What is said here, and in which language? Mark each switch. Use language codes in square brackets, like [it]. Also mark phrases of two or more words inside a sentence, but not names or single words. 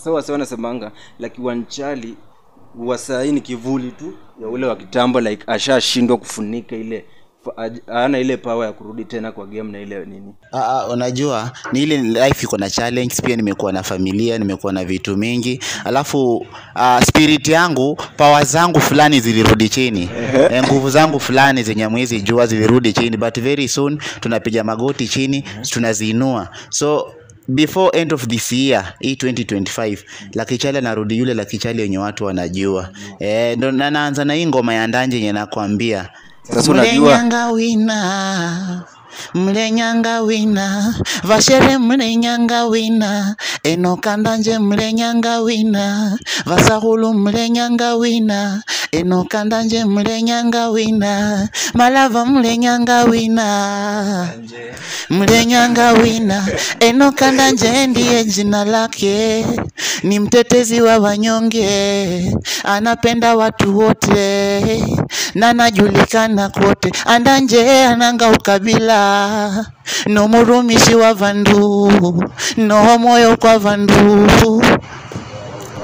[sw] So wase wanasemanga like Wanchali wasanii ni kivuli tu ya ule wa kitambo, like ashashindwa kufunika ile, ana ile power ya kurudi tena kwa game na ile nini. Unajua ni ile life iko na challenge. Pia nimekuwa na familia, nimekuwa na vitu mingi. Alafu spirit yangu, power zangu fulani zilirudi chini. Nguvu zangu fulani zenye mwezi jua zilirudi chini, [en] but very soon [sw] tunapiga magoti chini, tunaziinua. [en] So before end of this year, [sw] 2025, Lucky Charlie narudi yule Lucky Charlie yenye watu wanajua. Ndo naanza na hii ngoma ya Andanje yenye nakwambia. Sasa unajua [luy] mlenyanga wina vashere mlenyanga wina Enoch Andanje mlenyanga wina vasahulu mlenyanga wina Enoch Andanje mlenyanga wina Malava mlenyanga wina Enoch Andanje [sw] ndiye jina lake, ni mtetezi wa wanyonge, anapenda watu wote na anajulikana kote. [luy] Andanje ananga ukabila, no murumishi wa vandu, no moyo kwa vandu.